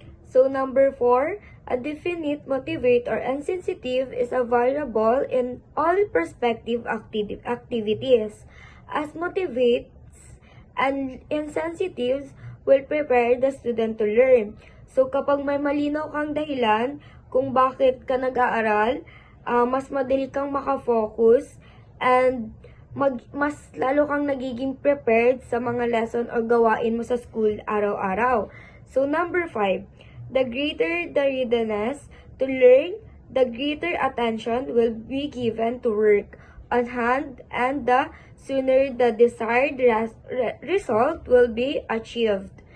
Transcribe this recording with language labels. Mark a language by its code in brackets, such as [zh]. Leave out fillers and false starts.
[en] So number 4, a definite motivate or insensitive is a variable in all prospective activities. As motivates and insensitives will prepare the student to learn. [tl] So kapag may malinaw kang dahilan kung bakit ka nag-aaral, mas madali kang makafocus and mas lalo kang nagiging prepared sa mga lesson o gawain mo sa school araw-araw. [en] So number 5, the greater the readiness to learn, the greater attention will be given to work on hand and the sooner the desired result will be achieved.